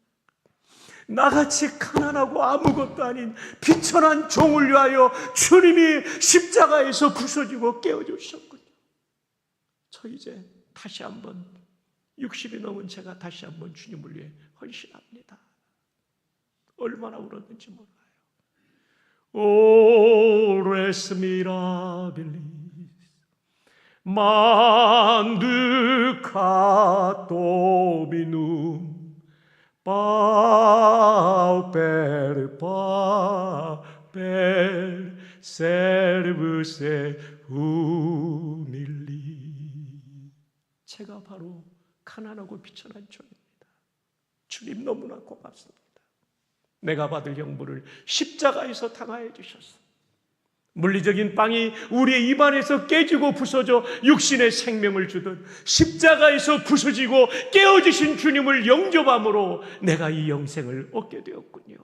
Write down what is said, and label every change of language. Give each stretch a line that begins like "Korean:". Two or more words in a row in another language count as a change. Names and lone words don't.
Korean: 나같이 가난하고 아무것도 아닌 비천한 종을 위하여 주님이 십자가에서 부서지고 깨어주셨군요. 저 이제 다시 한번 60이 넘은 제가 다시 한번 주님을 위해 헌신합니다. 얼마나 울었는지 몰라요.
Latin: O res mirabilis manducat Dominum pauper servus humili.
Korean: 제가 바로 가난하고 비천한 종입니다. 주님 너무나 고맙습니다. 내가 받을 형벌을 십자가에서 당하여 주셨어. 물리적인 빵이 우리의 입안에서 깨지고 부서져 육신의 생명을 주듯 십자가에서 부서지고 깨어지신 주님을 영접함으로 내가 이 영생을 얻게 되었군요.